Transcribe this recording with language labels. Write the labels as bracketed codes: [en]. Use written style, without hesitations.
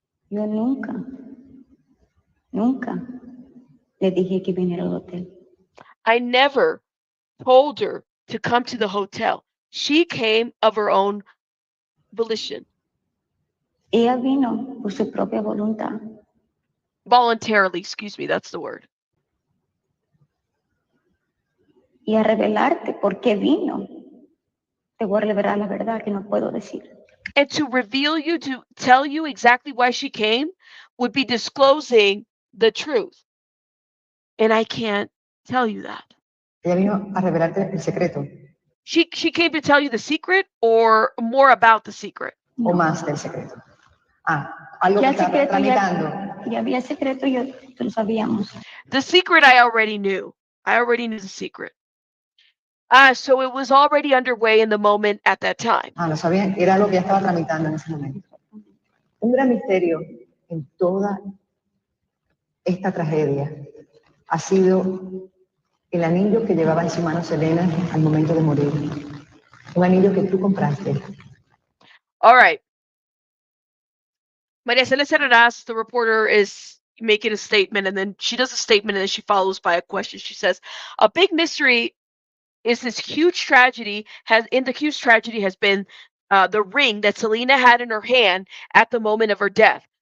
[es] Yo nunca le dije que viniera al hotel. [en] I never told her to come to the hotel. She came of her own volition. [es] Ella vino por su propia voluntad. [en] Voluntarily, excuse me, that's the word. [es] Y a revelarte por qué vino, te voy a revelar la verdad que no puedo decir. [en] And to reveal you, to tell you exactly why she came, would be disclosing the truth. And I can't tell you that. [es] Ella vino a revelarte el secreto [en] She came to tell you the secret or more about the secret? [es] o más del secreto. Algo Ya que el estaba secreto tramitando. ya había secreto, lo sabíamos. [en] The secret I already knew. I already knew the secret. So it was already underway in the moment at that time. [es] Lo sabía, era algo que ya estaba tramitando en ese momento. Un gran misterio en toda esta tragedia ha sido el anillo que llevaba en su mano Selena al momento de morir. Un anillo que tú compraste. [en] All right. Maria Celeste Arraras, the reporter, is making a statement, and then she does a statement, and then she follows by a question. She says, a big mystery is this huge tragedy has been the ring that Selena had in her hand at the moment of her death.